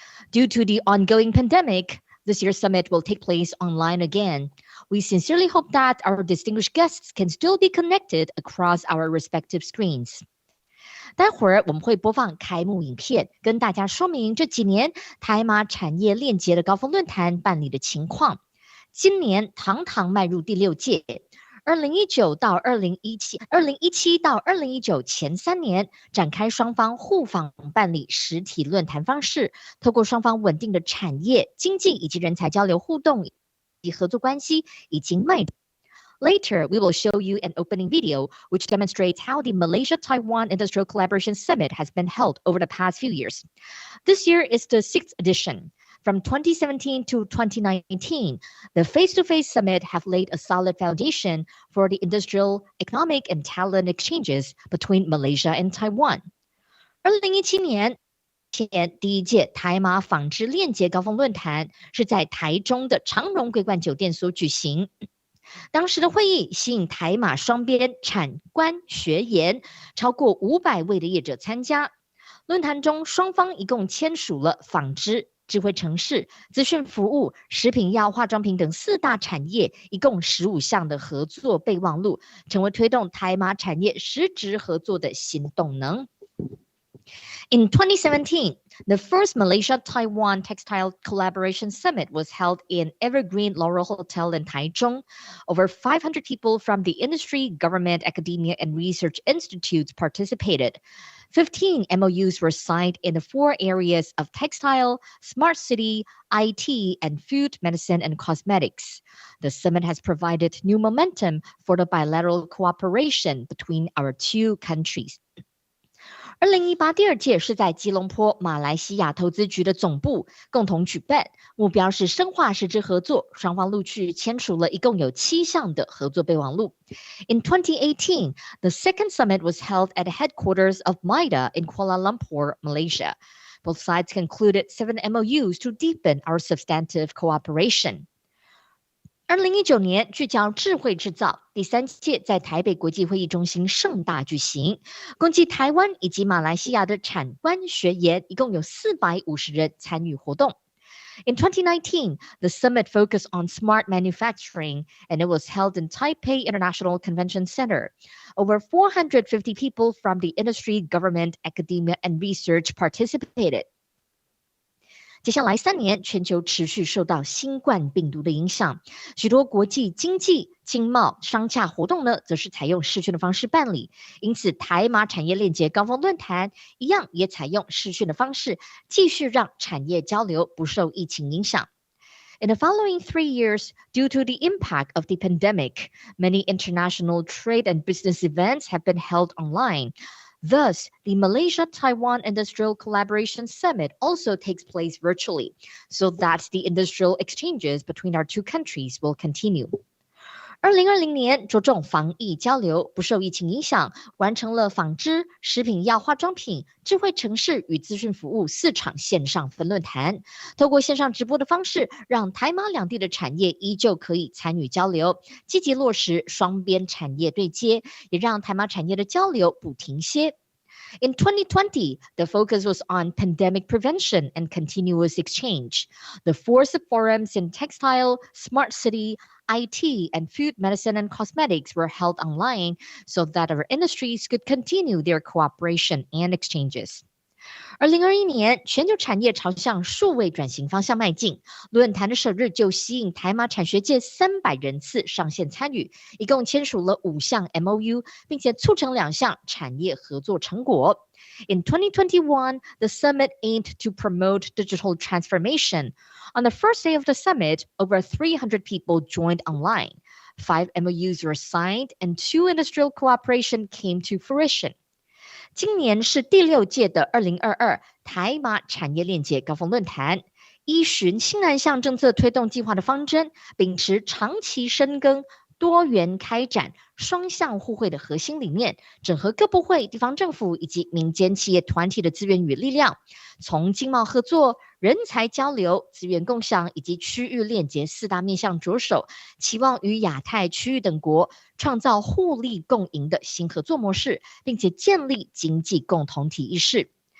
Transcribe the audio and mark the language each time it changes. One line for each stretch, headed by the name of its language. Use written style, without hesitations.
English: Due to the ongoing pandemic, this year's summit will take place online again. We sincerely hope that our distinguished guests can still be connected across our respective screens.
Chinese: 待会儿我们会播放开幕影片，跟大家说明这几年台马产业链结的高峰论坛办理的情况。今年堂堂迈入第6届。2017到2019前3年，展开双方互访办理实体论坛方式，透过双方稳定的产业、经济以及人才交流互动及合作关系，已经迈。
English: Later, we will show you an opening video which demonstrates how the Malaysia-Taiwan Industrial Collaboration Summit has been held over the past few years. This year is the 6th edition. From 2017 to 2019, the face-to-face summit have laid a solid foundation for the industrial, economic, and talent exchanges between Malaysia and Taiwan.
Chinese: 2017年前第一届台马纺织链结高峰论坛是在台中的长荣桂冠酒店所举行。当时的会议吸引台马双边产官学研超过500位的业者参加。论坛中，双方一共签署了纺织、智慧城市、资讯服务、食品药化妆品等4大产业，一共15项的合作备忘录，成为推动台马产业实质合作的新动能。
English: In 2017, the first Malaysia-Taiwan Textile Collaboration Summit was held in Evergreen Laurel Hotel in Taichung. Over 500 people from the industry, government, academia, and research institutes participated. 15 MOUs were signed in the 4 areas of textile, smart city, IT, and food, medicine, and cosmetics. The summit has provided new momentum for the bilateral cooperation between our 2 countries.
Chinese: 2018第2届是在吉隆坡马来西亚投资局的总部共同举办，目标是深化实质合作，双方陆续签署了一共有7项的合作备忘录。
English: In 2018, the second summit was held at the headquarters of MIDA in Kuala Lumpur, Malaysia. Both sides concluded 7 MOUs to deepen our substantive cooperation.
Chinese: 2019年聚焦智慧制造，第3届在台北国际会议中心盛大举行，共计台湾以及马来西亚的产官学研一共有450人参与活动。
English: In 2019, the summit focused on smart manufacturing, and it was held in Taipei International Convention Center. Over 450 people from the industry, government, academia, and research participated.
Chinese: 接下来3年，全球持续受到新冠病毒的影响，许多国际经济、经贸、商洽活动呢，则是采用视讯的方式办理。因此，台马产业链结高峰论坛一样也采用视讯的方式，继续让产业交流不受疫情影响。
English: In the following 3 years, due to the impact of the pandemic, many international trade and business events have been held online. Thus, the Malaysia-Taiwan Industrial Collaboration Summit also takes place virtually, so that the industrial exchanges between our 2 countries will continue.
Chinese: 2020年着重防疫交流，不受疫情影响，完成了纺织、食品药化妆品、智慧城市与资讯服务4场线上分论坛。透过线上直播的方式，让台马两地的产业依旧可以参与交流，积极落实双边产业对接，也让台马产业的交流不停歇。
English: In 2020, the focus was on pandemic prevention and continuous exchange. The 4 forums in textile, smart city, IT, and food, medicine, and cosmetics were held online so that our industries could continue their cooperation and exchanges.
Chinese: 2021年，全球产业朝向数位转型方向迈进。论坛的首日就吸引台马产学界300人次上线参与，一共签署了5项 MOU， 并且促成2项产业合作成果。
English: In 2021, the summit aimed to promote digital transformation. On the first day of the summit, over 300 people joined online. 5 MOUs were signed, and 2 industrial cooperation came to fruition.
Chinese: 今年是第6届的2022台马产业链结高峰论坛，依循新南向政策推动计划的方针，秉持长期深耕、多元开展、双向互惠的核心理念，整合各部会、地方政府以及民间企业团体的资源与力量，从经贸合作、人才交流、资源共享以及区域链结4大面向着手，期望与亚太区域等国创造互利共赢的新合作模式，并且建立经济共同体意识。